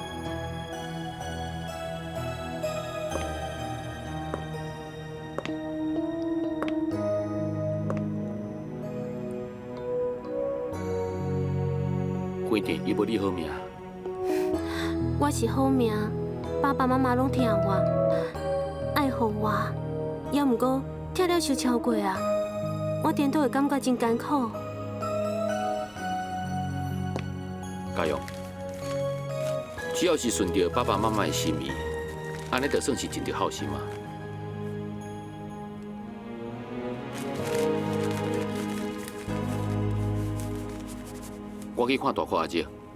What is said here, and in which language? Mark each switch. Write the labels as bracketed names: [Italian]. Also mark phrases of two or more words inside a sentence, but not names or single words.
[Min Nan Chinese] 规定伊无你好命。我是好命，爸爸妈妈拢疼我，爱护我，也毋过拆了受超过啊，我颠倒会感觉真艰苦。家勇，只要是顺着爸爸妈妈的心意，安尼就算是尽着孝心嘛。我去看大块阿姐。